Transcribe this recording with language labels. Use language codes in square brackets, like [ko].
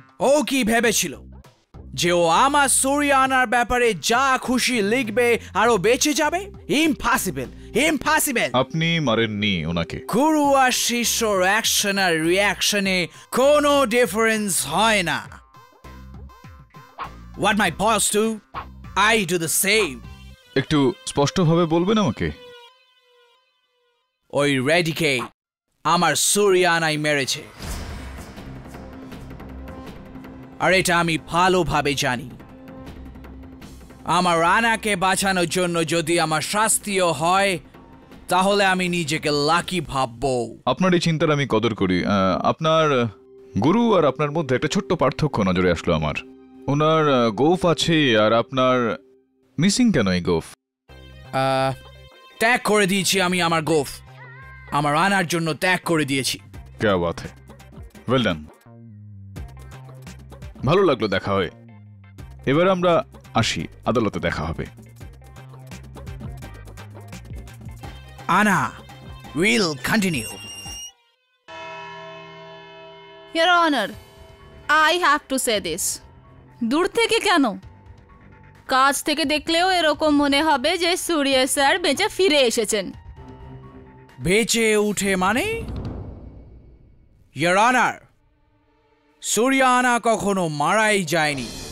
[bn] ও কি ভেবেছিল যে ও আমার সূর্যানার ব্যাপারে যা খুশি লিখবে আর ও বেঁচে যাবে? ইম্পসিবল। আপনি মারেননি ওনাকে। গুরু আর শিষ্যর অ্যাকশন আর রিয়াকশনে কোনো ডিফারেন্স হয় না। [en] What my boss do, I do the same. [bn] একটু স্পষ্টভাবে বলবেন আমাকে? ওই রেডিকে আমার সূর্যানাই মেরেছে, আর এটা আমি ভালোভাবে জানি। আমার রানাকে বাঁচানোর জন্য যদি আমার শাস্তিও হয়, তাহলে আমি নিজেকে লাকি ভাববো। আপনার এই চিন্তার আমি কদর করি। আপনার গুরু আর আপনার মধ্যে একটা ছোট্ট পার্থক্য নজরে আসলো আমার। ওনার গোফ আছে আর আপনার মিসিং কেন এই গোফ? ত্যাগ করে দিয়েছি আমি আমার গোফ, আমার রানার জন্য ত্যাগ করে দিয়েছি। [hi] ক্যা বাত হ্যায়, [en] Well done. [bn] ভালো লাগলো দেখা হয়ে। এবার আমরা আসি, আদালতে দেখা হবে। [en] Anna, we'll continue. Your Honor, I have to say this. [bn] দূর থেকে কেন, কাছ থেকে দেখলেও এরকম মনে হবে যে সূর্য স্যার বেঁচে ফিরে এসেছেন। বেঁচে উঠে মানে? Your Honor, সূর্যানা কখনো মারাই যায়নি।